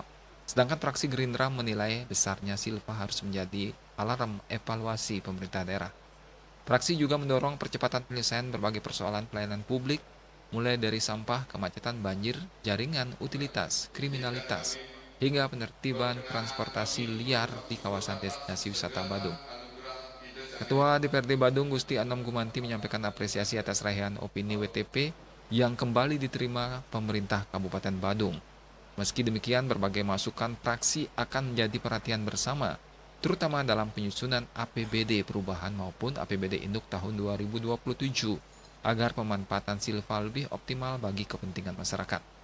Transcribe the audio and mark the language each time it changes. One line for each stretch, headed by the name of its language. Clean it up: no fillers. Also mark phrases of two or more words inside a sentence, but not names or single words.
Indonesian: Sedangkan fraksi Gerindra menilai besarnya silpa harus menjadi alarm evaluasi pemerintah daerah. Fraksi juga mendorong percepatan penyelesaian berbagai persoalan pelayanan publik, mulai dari sampah, kemacetan, banjir, jaringan, utilitas, kriminalitas, hingga penertiban transportasi liar di kawasan destinasi wisata Badung. Ketua DPRD Badung Gusti Anom Gumanti menyampaikan apresiasi atas raihan opini WTP yang kembali diterima pemerintah Kabupaten Badung. Meski demikian, berbagai masukan fraksi akan menjadi perhatian bersama, terutama dalam penyusunan APBD perubahan maupun APBD induk tahun 2027, agar pemanfaatan silpa lebih optimal bagi kepentingan masyarakat.